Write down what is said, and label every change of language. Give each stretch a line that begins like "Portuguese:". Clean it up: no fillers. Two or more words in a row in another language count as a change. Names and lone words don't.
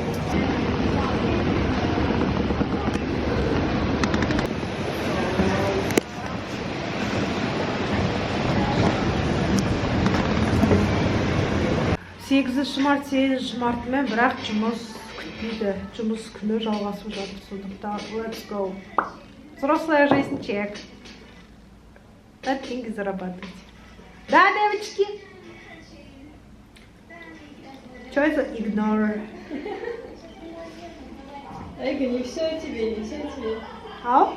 Kazakh: Сегізінші март, 8 мартымен бірақ жұмыс күтпейді. Жұмыс күні жалғасып жатыр.
English: Сондықтан let's go.
Russian: Взрослая жизнь чек. Надо деньги зарабатывать. Да, девочки? Что это ignore? Эйга, не все тебе, не все тебе. Ау?